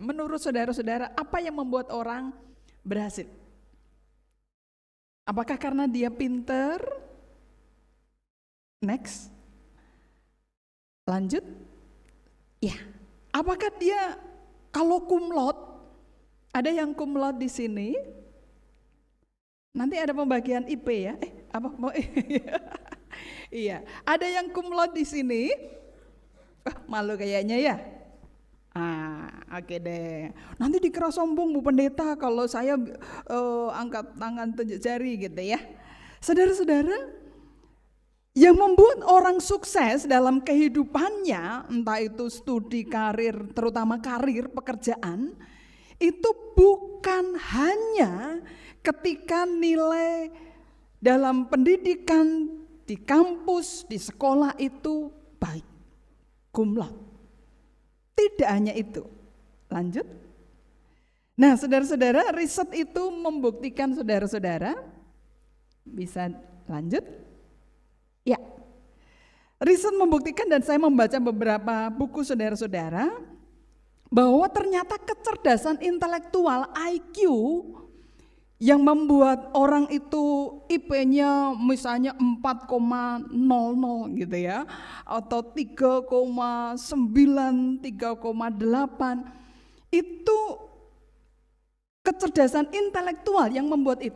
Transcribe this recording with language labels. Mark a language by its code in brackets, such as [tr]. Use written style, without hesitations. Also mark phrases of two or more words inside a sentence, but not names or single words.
[id] Menurut saudara-saudara, apa yang membuat orang berhasil? Apakah karena dia pinter? Next. Lanjut. Ya. Apakah dia kalau [la] cum laude? [id] Ada yang [la] cum laude [id] di sini? Nanti ada pembagian IP ya. Iya, ada yang [la] cum laude [id] di sini. Malu kayaknya ya. Oke deh. Nanti dikira sombong Bu Pendeta kalau saya angkat tangan tunjuk jari gitu ya. Saudara-saudara, yang membuat orang sukses dalam kehidupannya, entah itu studi, karir, terutama karir, pekerjaan, itu bukan hanya ketika nilai dalam pendidikan, di kampus, di sekolah itu baik, [la] cum laude. [id] Tidak hanya itu. Lanjut. Nah, saudara-saudara, riset itu membuktikan, saudara-saudara, bisa lanjut? Ya. Riset membuktikan, dan saya membaca beberapa buku saudara-saudara, bahwa ternyata kecerdasan intelektual IQ yang membuat orang itu IP-nya misalnya 4,00 gitu ya, atau 3,9, 3,8, itu kecerdasan intelektual yang membuat itu.